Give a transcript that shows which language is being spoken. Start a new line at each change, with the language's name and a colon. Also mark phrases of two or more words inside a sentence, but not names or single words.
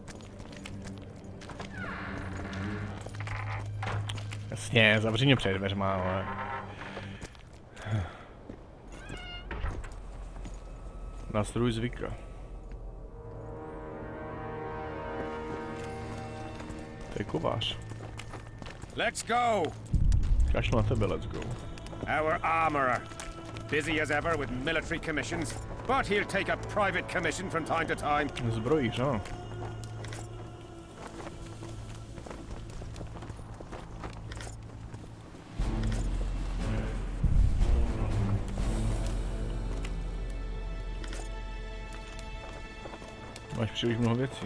Czech: Jasně, zavři mě před dveřma, ale... Nástroj zvyka. To je kovář.
English: Let's go!
Czech: Kašlu na tebe,
English: let's go. Our armorer. Busy as ever with military commissions, but he'll take a private commission from time to time.
Czech: Zbrojíš, ano. Máš příliš mnoho věcí.